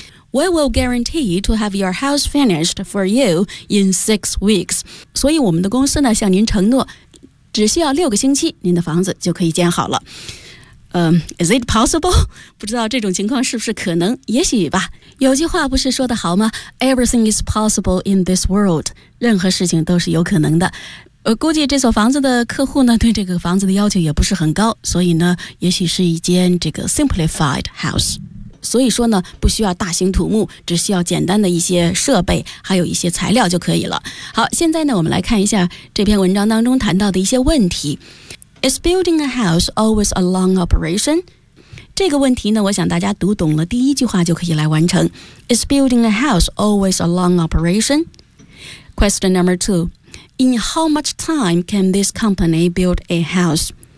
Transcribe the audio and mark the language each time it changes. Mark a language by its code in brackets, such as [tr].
[en] We will guarantee to have your house finished for you in 6 weeks. [zh] 所以我们的公司呢向您承诺，只需要6个星期您的房子就可以建好了。 [en] Is it possible? [zh] 不知道这种情况是不是可能，也许吧。有句话不是说的好吗？ [en] Everything is possible in this world. [zh] 任何事情都是有可能的。估计这所房子的客户呢，对这个房子的要求也不是很高，所以呢，也许是一间这个 simplified house。所以说呢，不需要大型土木，只需要简单的一些设备，还有一些材料就可以了。好，现在呢，我们来看一下这篇文章当中谈到的一些问题。 [en] Is building a house always a long operation? [zh] 这个问题呢，我想大家读懂了第一句话就可以来完成。 [en] Is building a house always a long operation? Question number two. In how much time can this company build a house?